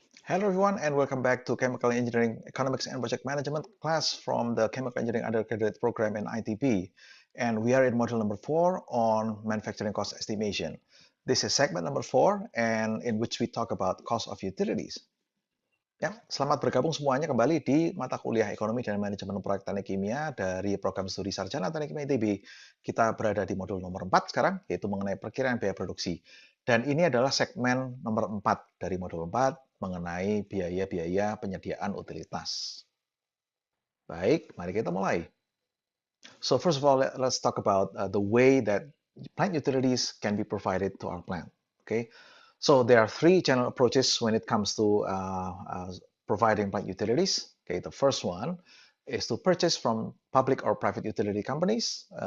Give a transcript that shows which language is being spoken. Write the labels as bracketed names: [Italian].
[English] Hello everyone and welcome back to Chemical Engineering Economics and Project Management class from the Chemical Engineering Undergraduate Program in ITB. And we are in module number 4 on manufacturing cost estimation. This is segment number 4 and in which we talk about cost of utilities. [Indonesian] Ya, selamat bergabung semuanya kembali di mata kuliah Ekonomi dan Manajemen Proyek Teknik Kimia dari program studi Sarjana Teknik Kimia ITB. Kita berada di modul nomor 4 sekarang, yaitu mengenai perkiraan biaya produksi. Dan ini adalah segmen nomor 4 dari modul 4 mengenai biaya-biaya penyediaan utilitas. Baik, mari kita mulai. [English] So first of all, let's talk about the way that plant utilities can be provided to our plant. Okay, so there are three general approaches when it comes to providing plant utilities. Okay, the first one is to purchase from public or private utility companies.